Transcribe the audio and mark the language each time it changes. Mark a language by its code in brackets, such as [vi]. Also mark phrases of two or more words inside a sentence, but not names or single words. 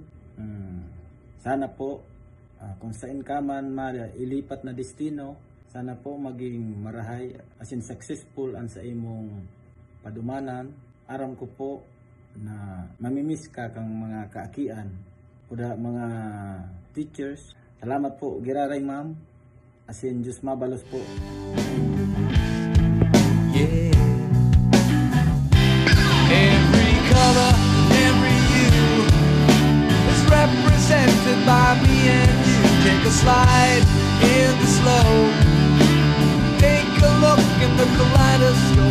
[bik] Sana po kung saan ka man ilipat na destino, sana po maging marahay asin successful ang sa imong padumanan. Aram ko po na mamimiss ka kang mga kaakian kuda mga teachers. Salamat po giraray ma'am, asin Diyos mabalos po. [en] Yeah. Every color, every hue is represented by me and you. Take a slide in the slow. Take a look in the kaleidoscope.